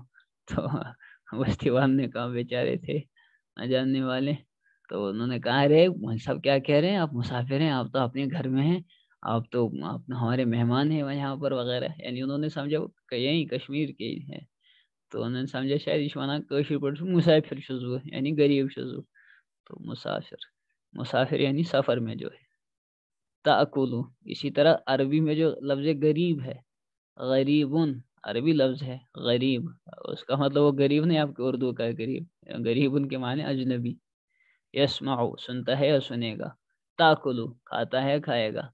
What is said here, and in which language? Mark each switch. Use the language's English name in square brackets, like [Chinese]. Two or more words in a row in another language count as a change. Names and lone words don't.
[Urdu] تو بستی والے نے کہا، بیچارے تھے نہ جاننے والے، تو انہوں نے کہا ارے سب کیا کہہ رہے ہیں، آپ مسافر ہیں، آپ تو اپنے گھر میں ہیں، آپ تو ہمارے مہمان ہیں یہاں پر وغیرہ. یعنی انہوں نے سمجھا کہ یہیں کشمیر کے ہے، تو انہوں نے سمجھا شاید یہ [Kashmiri] وَنان کٲشِر پٲٹھۍ مسافر چھُس بہٕ، [Urdu] یعنی غریب [Kashmiri] چھُس بہٕ. [Urdu] تو مسافر، مسافر یعنی سفر میں جو ہے. تأکلو، اسی طرح عربی میں جو لفظ غریب ہے، غریبن عربی لفظ ہے غریب، اس کا مطلب وہ غریب نہیں آپ کے اردو کا غریب، غریبن کے معنی اجنبی. یسمعو، سنتا ہے یا سنے گا. تاکلو، کھاتا ہے کھائے گا.